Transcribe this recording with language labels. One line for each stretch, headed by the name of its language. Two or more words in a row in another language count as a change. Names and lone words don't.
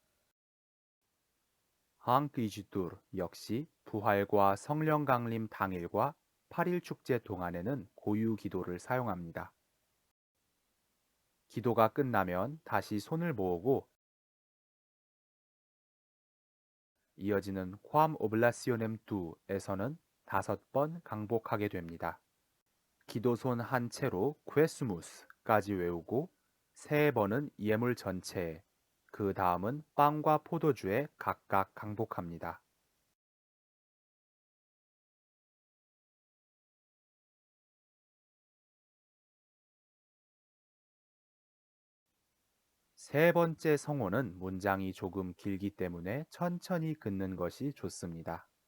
Korean: 항크이지두르 역시 부활과 성령 강림 당일과 8일 축제 동안에는 고유 기도를 사용합니다. 기도가 끝나면 다시 손을 모으고 이어지는
Latin: quam oblationem tu
Korean: 에서는 5번 강복하게 됩니다. 기도손 한 채로 quesumus까지 외우고 3번은 예물 전체에, 그 다음은 빵과 포도주에 각각 강복합니다. 세 번째 성호는 문장이 조금 길기 때문에 천천히 긋는 것이 좋습니다.